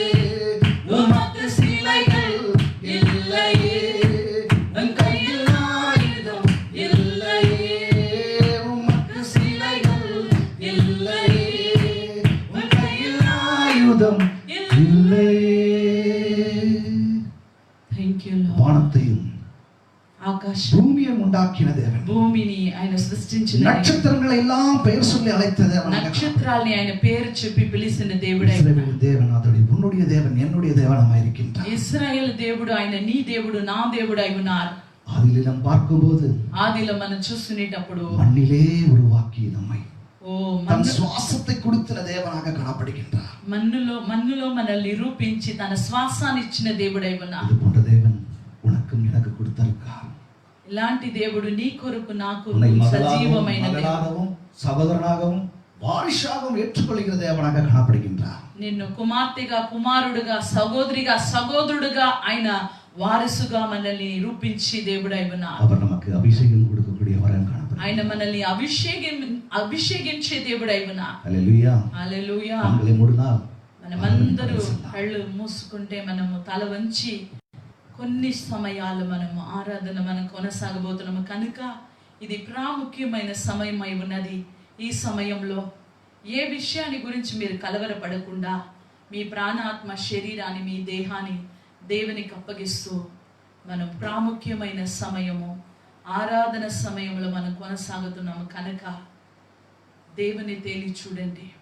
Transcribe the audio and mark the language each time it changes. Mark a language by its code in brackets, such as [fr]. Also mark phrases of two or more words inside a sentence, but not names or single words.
[ta] உமக்கு சிலைகள் இல்லையே, உன் கையில் ஆயுதம் இல்லையே. உமக்கு சிலைகள் இல்லையே, உன் கையில் ஆயுதம் இல்லையே. [en] Thank you, Lord. [ta] வானத்தையும் [te] ఆకాశం [ta] பூமியையும் உண்டாக்கின தேவன், [te] భూమిని ఆయన సృష్టించిన [ta] நட்சத்திரங்களை எல்லாம் பெயர் சொல்லி அழைத்த தேவன், [te] నక్షత్రాల్ని ఆయన పేరు చెప్పి పిలిచిన దేవుడై [ta] இஸ்ரவேலின் தேவன் அதோடு உன்னுடைய தேவன் என்னுடைய தேவனாய் இருக்கின்றார். [te] ఇశ్రాయేలు దేవుడు ఆయన నీ దేవుడు నా దేవుడు అయి ఉన్నారు. [ta] அதில் நாம் பார்க்கும்போது [te] ఆదిలో మనం చూస్తునేటప్పుడు [ta] மண்ணிலே உருவாக்கி நம்மை ఓ தன் சுவாசத்தை கொடுத்த தேவனாக காணப்படுகின்றார். [te] మన్నులో మనల్ని రూపించి తన శ్వాసాన్ని ఇచ్చిన దేవుడై ఉన్నారు. [ta] இது போன்ற தேவன் உனக்கும் எனக்கு கொடுத்திருக்கார். [te] ఇలాంటి దేవుడు నీ కొరకు నాకు [ta] உன்னை [te] సజీవమైన దేవుడు, [ta] மகனாகவும் சகோதரனாகவும் வாரிசாகவும் ஏற்றுக்கொள்கிற தேவனாக காணப்படுகின்றார். [te] నిన్ను కుమార్తెగా కుమారుడుగా సహోదరిగా సహోదరుడుగా ఆయన వారసుగా మనల్ని రూపించి దేవుడై ఉన్నారు. [ta] அவர் நமக்கு அபிஷேகம் கொடுக்கக்கூடியவராக காணப்படுகிறார். [te] ఆయన మనల్ని అభిషేకించే దేవుడై ఉన్నారు. హల్లెలూయా. హల్లెలూయా. [ta] கண்களை மூடினால் [te] మనమందరూ కళ్ళు మూసుకుంటే మనము తల వంచి కొన్ని సమయాలు మనము ఆరాధన మనం కొనసాగబోతున్నాము కనుక ఇది ప్రాముఖ్యమైన సమయం అయి ఉన్నది. ఈ సమయంలో ఏ విషయాన్ని గురించి మీరు కలవరపడకుండా మీ ప్రాణాత్మ శరీరాన్ని మీ దేహాన్ని దేవునికి అప్పగిస్తూ మనం ప్రాముఖ్యమైన సమయము ఆరాధన సమయంలో మనం కొనసాగుతున్నాము కనుక దేవుని తేలి చూడండి.